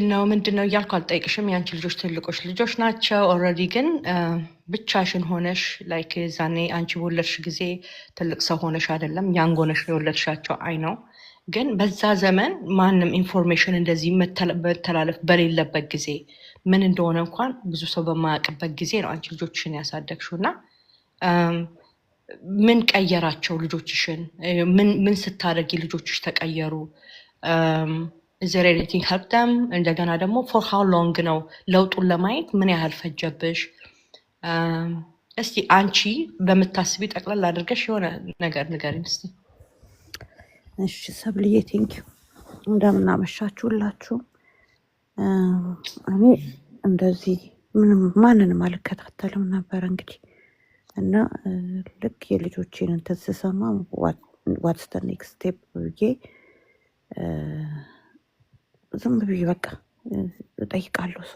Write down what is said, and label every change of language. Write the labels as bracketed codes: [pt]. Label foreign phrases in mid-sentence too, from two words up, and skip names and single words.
[am] ነው እያልኩ አልጠይቅሽም። የአንቺ ልጆች ትልቆች ልጆች ናቸው ኦልሬዲ። ግን ብቻሽን ሆነሽ ላይክ ዛኔ አንቺ በወለድሽ ጊዜ ትልቅ ሰው ሆነሽ አይደለም ያንግ ሆነሽ የወለድሻቸው አይ ነው። ግን በዛ ዘመን ማንም ኢንፎርሜሽን እንደዚህ መተላለፍ በሌለበት ጊዜ ምን እንደሆነ እንኳን ብዙ ሰው በማያውቅበት ጊዜ ነው አንቺ ልጆችሽን ያሳደግሽው። እና ምን ቀየራቸው ልጆችሽን? ምን ስታደርጊ ልጆችሽ ተቀየሩ? [en] is there anything help them? [am] እንደገና ደግሞ [en] for how long [am] ነው ለውጡን ለማየት ምን ያህል ፈጀብሽ? እስቲ አንቺ በምታስቢ ጠቅላላ አድርገሽ የሆነ ነገር ንገሪኝ እስቲ። እሺ ሰብልዬ ቴንኪው። እንደምን አመሻችሁላችሁ። እኔ እንደዚህ ምንም ማንንም አልከታተልም ነበር እንግዲህ እና ልክ የልጆቼን እንትን ስሰማ [en] what's the next step [am] ብዬ ዝም ብዬ በቃ እጠይቃለሁ። ሰው